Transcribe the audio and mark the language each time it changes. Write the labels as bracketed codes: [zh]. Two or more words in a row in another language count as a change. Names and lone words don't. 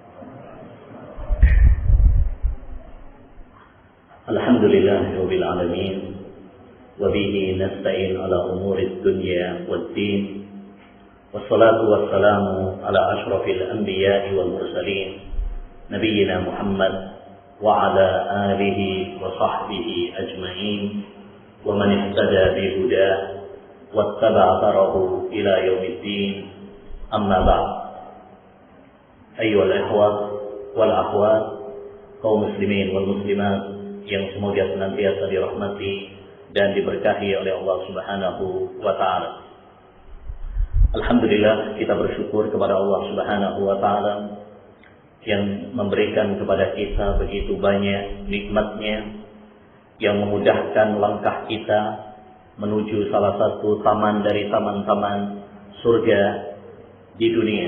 [ar] الحمد لله رب العالمين وبه نستعين على أمور الدنيا والدين. والصلاة والسلام على أشرف الأنبياء والمرسلين نبينا محمد وعلى آله وصحبه أجمعين ومن اهتدى بهداه واتبع أثره إلى يوم الدين. أما بعد. أيها الإخوة والأخوات, [id] kaum [ar] مسلمين والمسلمات [id] yang semoga senantiasa dirahmati dan diberkahi oleh Allah [ar] سبحانه وتعالى. [id] Alhamdulillah, kita bersyukur kepada Allah [ar] سبحانه وتعالى [id] yang memberikan kepada kita begitu banyak nikmat-Nya, yang memudahkan langkah kita menuju salah satu taman dari taman-taman surga di dunia.